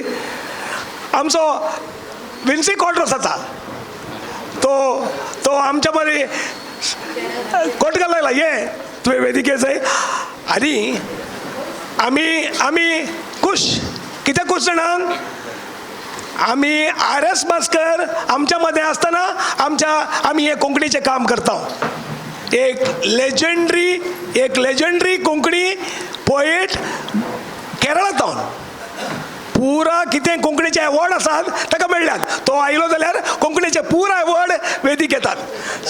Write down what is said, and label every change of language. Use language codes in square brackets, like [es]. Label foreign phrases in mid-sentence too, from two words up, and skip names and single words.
[kok] आमचो विन्सी कॉर्ड्रस आसा, तो आमच्या बरे कोटगाल लागला. ये तुवें वेदिके येजय. आनी आमी खुश. कित्याक खुश जाणां? आमी RS भास्कर आमच्या मध्ये असताना आमी हे कोंकणीचे काम करता. एक लेजंडरी कोंकणी पोएट केरळांतून पुरा कितें कोंकणीचे अवॉर्ड आसात ताका मेळ्ळ्यात. तो आयलो जाल्यार कोंकणीचे पुरा अवॉर्ड वेदीक येतात.